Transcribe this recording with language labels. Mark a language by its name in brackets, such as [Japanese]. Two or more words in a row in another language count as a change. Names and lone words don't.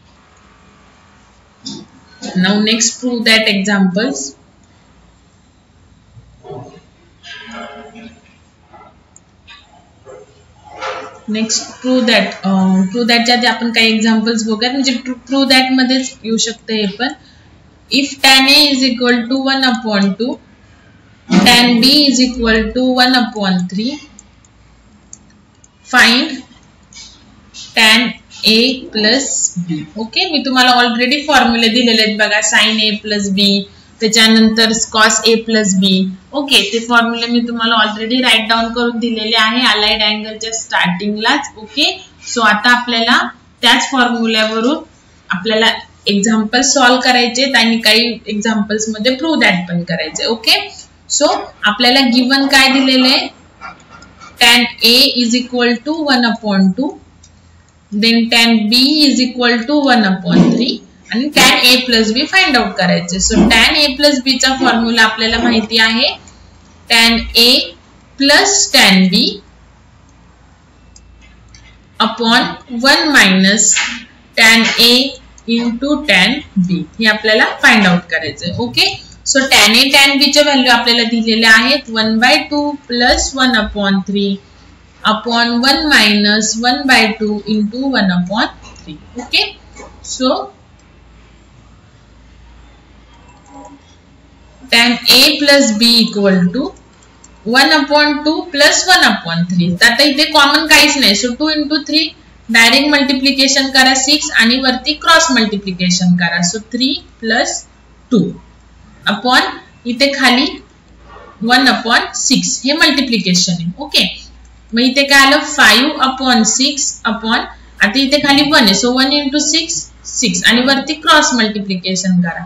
[English] now next prove that examples. next prove that [Marathi] आधी आपण काही एक्झाम्पल्स बघूयात, म्हणजे [English] prove that [Marathi] मध्येच येऊ शकतं हे पण. [English] इफ tan A is equal to 1/2, tan B is equal to 1/3, find tan A plus B. [Marathi] ओके, मी तुम्हाला ऑलरेडी फॉर्म्युले दिलेले आहेत बघा, [English] sin A plus B, [Marathi] त्याच्यानंतर [English] cos A plus B. [Marathi] ओके, ते फॉर्म्युले मी तुम्हाला ऑलरेडी [English] write down [Marathi] करून दिलेले आहे [English] allied angle [Marathi] स्टार्टिंगलाच. [English] okay, so [Marathi] आता आपल्याला त्याच फॉर्म्युल्यावरून आपल्याला [English] example solve [Marathi] करायचे आणि काही एक्झाम्पल्स मध्ये [English] prove that [Marathi] पण करायचे. [English] okay, so [Marathi] आपल्याला गिवन काय दिलेले, [English] tan A is equal to 1/2, then tan B is equal to 1/3 आणि tan A plus B find out करायचे. [Marathi] सो [English] tan A plus B [Marathi] चा फॉर्म्युला आपल्याला माहिती आहे, [English] tan A plus tan B अपॉन 1 minus tan A into tan B, [Marathi] हे आपल्याला [English] find out करायचं. okay, so tan A tan B [Marathi] चे व्हॅल्यू आपल्याला दिलेले आहेत [English] 1/2 plus 1/3 upon 1 minus 1/2 into 1/3. okay, so tan A plus B equal to 1/2 plus 1/3. [Marathi] आता इथे कॉमन काहीच नाही, [English] so 2 into 3 direct multiplication [Marathi] करा 6 आणि वरती [English] cross multiplication [Marathi] करा, [English] so 3 plus 2 upon [Marathi] इथे खाली 1/6, हे मल्टिप्लिकेशन आहे. ओके, मग इथे काय आलं 5/6 अपॉन, आता इथे खाली 1 आहे, [English] so 1 into 6 6 [Marathi] आणि वरती [English] cross multiplication [Marathi] करा.